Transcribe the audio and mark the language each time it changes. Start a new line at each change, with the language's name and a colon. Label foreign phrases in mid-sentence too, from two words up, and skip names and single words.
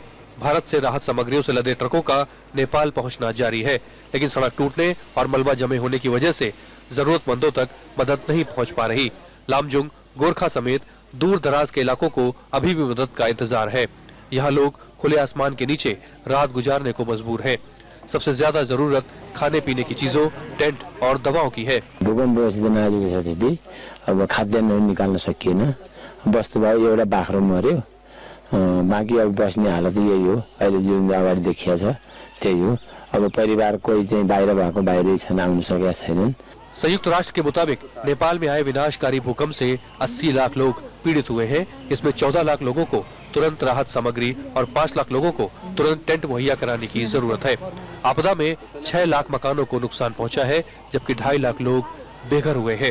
Hindi: भारत से राहत सामग्रियों से लदे ट्रकों का नेपाल पहुंचना जारी है, लेकिन सड़क टूटने और मलबा जमे होने की वजह से जरूरतमंदों तक मदद नहीं पहुंच पा रही। लामजुंग, गोरखा समेत दूर दराज के इलाकों को अभी भी मदद का इंतजार है। यहाँ लोग खुले आसमान के नीचे रात गुजारने को मजबूर हैं। सबसे ज्यादा जरूरत खाने पीने की चीजों, टेंट और दवाओं की है।
Nepali: भूकम्प नाजुक छ त्यति, अब खाद्यान्न निकाल्न सकिएन, वस्तुभाव एउटा बाख्रो मर्यो, बाँकी अब बस्ने हालत यही हो। अहिले जुन अगाडि देखिया छ त्यही हो। अब परिवार कोही चाहिँ बाहिर भएको बाहिरै छन्, आउन सकेका छैनन्।
Hindi: संयुक्त राष्ट्र के मुताबिक नेपाल में आए विनाशकारी भूकंप से 80 लाख लोग पीड़ित हुए हैं। इसमें 14 लाख लोगों को तुरंत राहत सामग्री और 5 लाख लोगों को तुरंत टेंट मुहैया कराने की जरूरत है। आपदा में 6 लाख मकानों को नुकसान पहुंचा है, जबकि 2.5 लाख लोग बेघर हुए हैं।